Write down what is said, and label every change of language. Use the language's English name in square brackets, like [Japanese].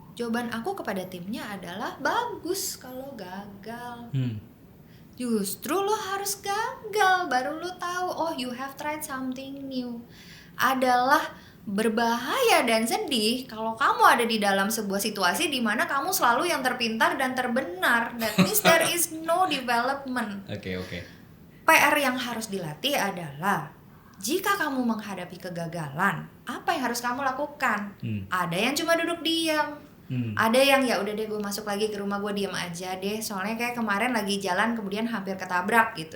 [Indonesian] Jawaban aku kepada timnya adalah bagus kalau gagal. Justru lo harus gagal baru lo tahu [English] oh you have tried something new. [Indonesian] Adalah berbahaya dan sedih kalau kamu ada di dalam sebuah situasi di mana kamu selalu yang terpintar dan terbenar. [English] That means there is no development. [Indonesian] Oke. PR yang harus dilatih adalah jika kamu menghadapi kegagalan, apa yang harus kamu lakukan? Ada yang cuma duduk diam. Ada yang ya udah deh gue masuk lagi ke rumah gue diam aja deh. Soalnya kayak kemarin lagi jalan kemudian hampir ketabrak gitu.